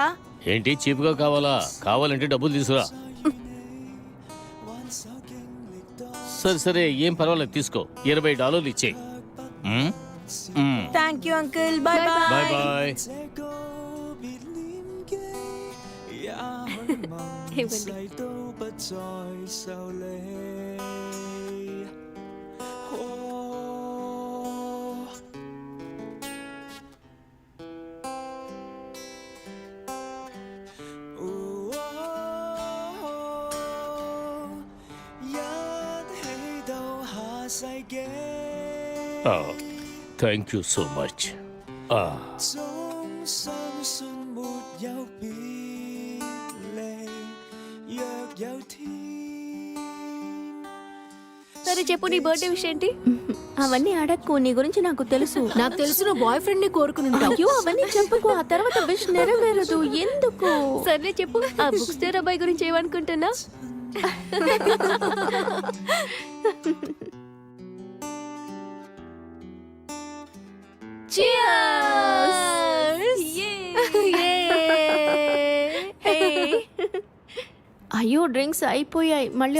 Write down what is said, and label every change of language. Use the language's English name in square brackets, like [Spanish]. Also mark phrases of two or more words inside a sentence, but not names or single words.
[Telugu] ఏంటి చీప్గా కావాలా? కావాలంటే డబ్బులు తీసుకురా. సరే సరే, ఏం పర్వాలేదు, తీసుకో. $20 ఇచ్చే. [English] thank you uncle, bye bye. bye bye. [Telugu] ఇవ్వండి. [Cantonese] 都不再受理。一起到下世紀。 [English] thank you so much. [Cantonese] 總相信沒有別離，若有天。 [Telugu] సరే చెప్పు, నీ బర్త్డే విషయం ఏంటి? అవన్నీ అడక్కు, నీ గురించి నాకు తెలుసు. నాకు తెలుసు, నువ్వు [English] boy friend [Telugu] ని కోరుకుని. అయ్యో అవన్నీ చెప్పకు, ఆ తర్వాత విష్ నెరవేరదు. ఎందుకు? సరే చెప్పు, ఆ [English] book store [Telugu] అబ్బాయి గురించి ఏమనుకుంటున్నా? అయ్యో డ్రింక్స్ అయిపోయాయి, మళ్ళీ